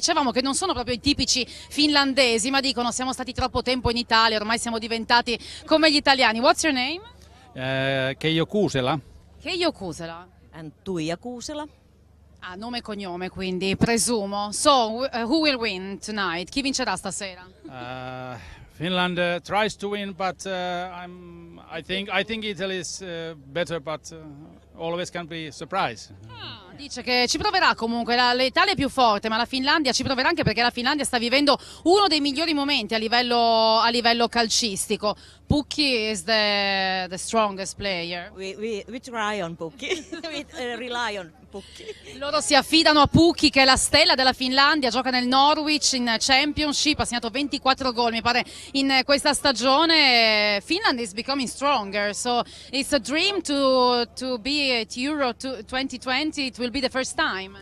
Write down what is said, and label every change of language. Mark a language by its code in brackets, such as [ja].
[it] Dicevamo che non sono proprio i tipici finlandesi, ma dicono siamo stati troppo tempo in Italia, ormai siamo diventati come gli italiani. [en] What's your name? Keijo Kuusela. Keijo Kuusela. And Tuija Kuusela. [it] Ah, nome e cognome, quindi presumo. [en] So, who will win tonight? [it] Chi vincerà stasera? [en] Finland tries to win, but I think Italy is better, but always can be surprise. [it] Dice che ci proverà comunque, l'Italia è più forte, ma la Finlandia ci proverà anche perché la Finlandia sta vivendo uno dei migliori momenti a livello calcistico. [en] Pukki is the strongest player. We try on Pukki. We rely on Pukki. [it] Loro si affidano a Pukki, che è la stella della Finlandia, gioca nel Norwich in Championship, ha segnato 24 gol mi pare in questa stagione. [en] Finland is becoming stronger, so it's a dream to be at Euro 2020. It will be the first time.